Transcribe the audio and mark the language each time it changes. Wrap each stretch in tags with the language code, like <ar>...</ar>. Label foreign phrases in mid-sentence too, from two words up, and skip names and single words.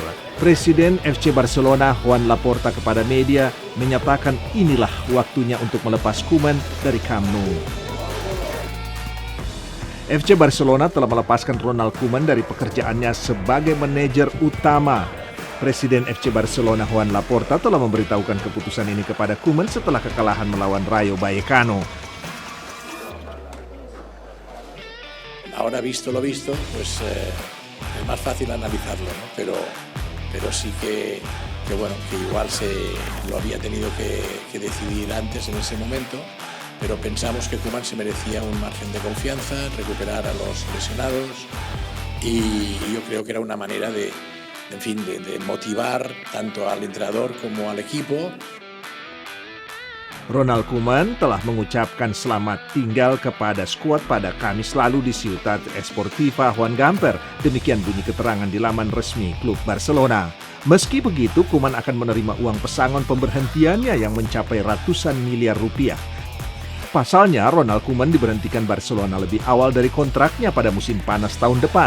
<id>Presiden FC Barcelona Joan Laporta kepada media menyatakan inilah waktunya untuk melepas Koeman dari Camp Nou. FC Barcelona telah melepaskan Ronald Koeman dari pekerjaannya sebagai manajer utama. Presiden FC Barcelona Joan Laporta telah memberitahukan keputusan ini kepada Koeman setelah kekalahan melawan Rayo Vallecano.</id> <es>Ahora visto lo visto, pues es más fácil analizarlo, ¿no? Pero sí que bueno, que igual se lo había tenido que decidir antes en ese momento. Pero pensamos que Koeman se merecía un margen de confianza, recuperar a los lesionados y yo creo que era una manera de motivar tanto al entrenador como al equipo.</es> <id>Ronald Koeman telah mengucapkan selamat tinggal kepada skuad pada Kamis lalu di Ciutat Esportiva Juan Gamper. Demikian bunyi keterangan di laman resmi klub Barcelona. Meski begitu, Koeman akan menerima uang pesangon pemberhentiannya yang mencapai ratusan miliar rupiah. Pasalnya, Ronald Koeman diberhentikan Barcelona lebih awal dari kontraknya pada musim panas tahun depan.</id>